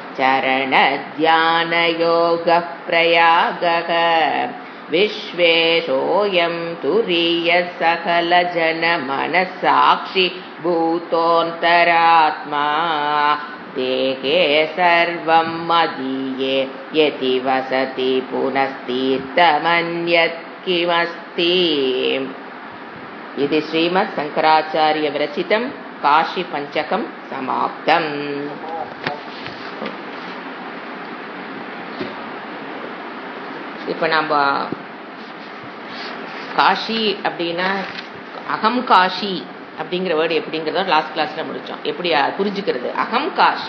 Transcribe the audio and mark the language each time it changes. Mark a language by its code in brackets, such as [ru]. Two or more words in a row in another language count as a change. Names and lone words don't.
[sa] चरणध्यानयोगः प्रयागः विश्वेशोऽयं तुरीयः सकलजनमनस्साक्षि भूतोऽन्तरात्मा देहे सर्वं मदीये यति वसति पुनस्तीर्थमन्यत् किमस्ति। इति श्रीमद् शङ्कराचार्य विरचितं काशी पंचकं समाप्तम्। [ta] இப்போ நம்ம காஷி அப்படின்னா [sa] अहं काशी [ta] அப்படிங்கிற வேர்டு எப்படிங்கிறத [en] last classல [ta] முடிச்சோம். [sa] எப்படி புரிஞ்சுக்கிறது अहं काशी.